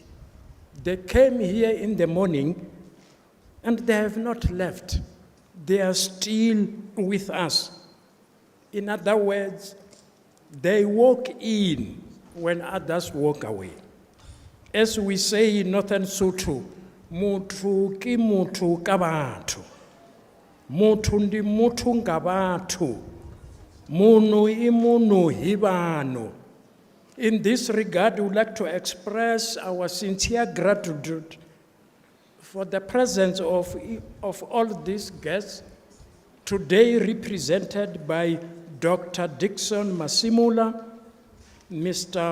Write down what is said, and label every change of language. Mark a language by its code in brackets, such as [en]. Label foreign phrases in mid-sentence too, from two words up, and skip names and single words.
[en] They came here in the morning and they have not left. They are still with us. In other words, they walk in when others walk away. As we say in Northern Sotho, [nso] mutu ki mutu ka batho. [ve] Mutu ndi mutu nga batho. [ts] Munu I munu hi vanhu. [en] In this regard, we would like to express our sincere gratitude for the presence of all these guests, today represented by Dr. Dixon Masimula, Mr.